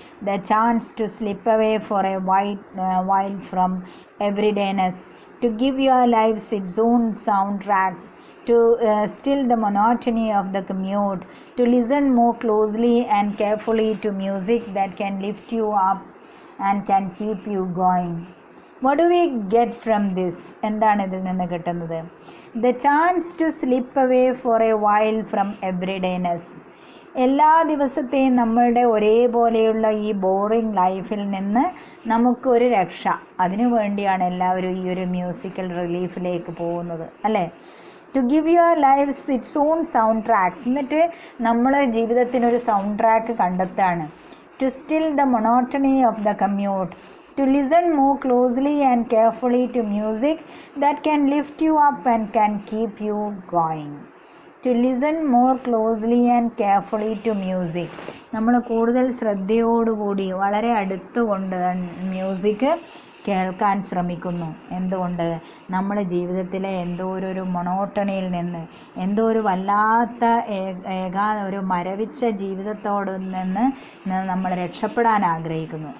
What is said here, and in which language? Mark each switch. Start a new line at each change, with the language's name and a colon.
English: The chance to slip away for a while from everydayness, to give your lives its own soundtracks, to still the monotony of the commute, to listen more closely and carefully to music that can lift you up and can keep you going. What do we get from this?
Malayalam: എന്താണ് ഇതിൽ നിന്ന് കിട്ടുന്നത്?
English: The chance to slip away for a while from everydayness.
Malayalam: എല്ലാ ദിവസത്തെയും നമ്മളുടെ ഒരേപോലെയുള്ള ഈ boring ലൈഫിൽ നിന്ന് നമുക്കൊരു രക്ഷ, അതിനു വേണ്ടിയാണ് എല്ലാവരും ഈ ഒരു മ്യൂസിക്കൽ റിലീഫിലേക്ക് പോകുന്നത് അല്ലേ.
English: To give your life's its own sound tracks.
Malayalam: എന്നിട്ട് നമ്മൾ ജീവിതത്തിനൊരു sound track കണ്ടെത്താണ്.
English: To still the monotony of the commute, to listen more closely and carefully to music that can lift you up and can keep you going. To listen more closely and carefully to music.
Malayalam: നമ്മൾ കൂടുതൽ ശ്രദ്ധയോടുകൂടി വളരെ അടുത്തുകൊണ്ട് music കേൾക്കാൻ ശ്രമിക്കുന്നു. എന്തുകൊണ്ട്? നമ്മുടെ ജീവിതത്തിലെ എന്തോ ഒരു മൊണോട്ടണിയിൽ നിന്ന്, എന്തോ ഒരു വല്ലാത്ത ഒരു മരവിച്ച ജീവിതത്തോട് നിന്ന് നമ്മൾ രക്ഷപ്പെടാൻ ആഗ്രഹിക്കുന്നു.